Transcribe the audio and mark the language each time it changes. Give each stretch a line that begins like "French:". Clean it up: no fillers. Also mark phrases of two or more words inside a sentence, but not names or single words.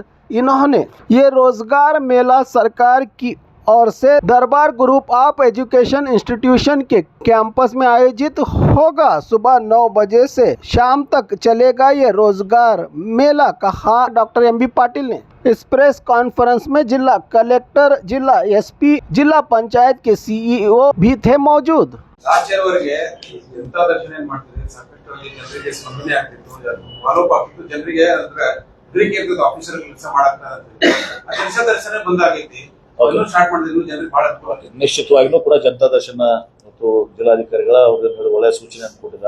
Hindi: इन्होंने ये रोजगार मेला सरकार की ओर से दरबार ग्रुप ऑफ एजुकेशन इंस्टीट्यूशन के कैंपस में आयोजित होगा। सुबह 9 बजे से शाम तक चलेगा ये रोजगार मेला, कहा डॉक्टर एमबी पाटिल ने। इस
English: press conference
Hindi: में जिला कलेक्टर, जिला एसपी, जिला पंचायत के सीईओ भी थे मौजूद।
Kannada: ನಿಶ್ಚಿತವಾಗಿಯೂ ಕೂಡ ಜನತಾ ದರ್ಶನ ಮತ್ತು ಜಿಲ್ಲಾಧಿಕಾರಿಗಳ ಒಳ್ಳೆಯ ಸೂಚನೆ ಕೊಟ್ಟಿದ್ದಾರೆ.